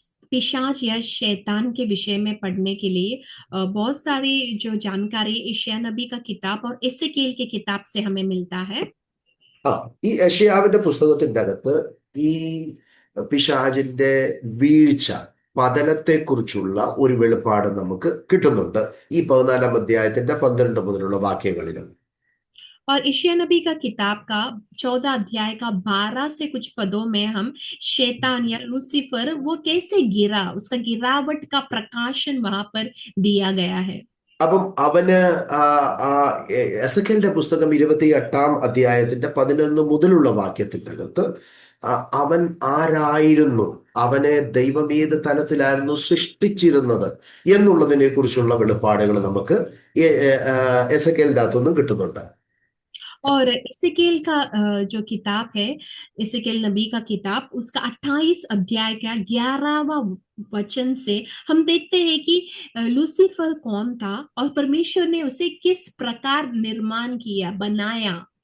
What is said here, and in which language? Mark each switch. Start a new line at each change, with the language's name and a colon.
Hindi: पिशाच या शैतान के विषय में पढ़ने के लिए बहुत सारी जो जानकारी यशायाह नबी का किताब और एसेकिएल के किताब से हमें मिलता है।
Malayalam: ആ ഈ യെശയ്യാവിന്റെ പുസ്തകത്തിന്റെ അകത്ത് ഈ പിശാചിന്റെ വീഴ്ച, പതനത്തെക്കുറിച്ചുള്ള ഒരു വെളിപ്പാട് നമുക്ക് കിട്ടുന്നുണ്ട് ഈ 14-ാം അധ്യായത്തിന്റെ 12 മുതലുള്ള വാക്യങ്ങളിൽ.
Hindi: और यशायाह नबी का किताब का 14 अध्याय का 12 से कुछ पदों में हम शैतान या लूसीफर वो कैसे गिरा, उसका गिरावट का प्रकाशन वहां पर दिया गया है।
Malayalam: അപ്പം അവന് ആ ആ എസെക്കിയേലിന്റെ പുസ്തകം 28-ാം അധ്യായത്തിന്റെ 11 മുതലുള്ള വാക്യത്തിന്റെ അകത്ത് അവൻ ആരായിരുന്നു, അവനെ ദൈവം ഏത് തലത്തിലായിരുന്നു സൃഷ്ടിച്ചിരുന്നത് എന്നുള്ളതിനെ കുറിച്ചുള്ള വെളിപ്പാടുകൾ നമുക്ക് എസെക്കിയേലിന്റെ അകത്തൊന്നും കിട്ടുന്നുണ്ട്.
Hindi: और इसेकिएल का जो किताब है, इसेकिएल नबी का किताब, उसका 28 अध्याय का 11वां वचन से हम देखते हैं कि लूसीफर कौन था और परमेश्वर ने उसे किस प्रकार निर्माण किया, बनाया।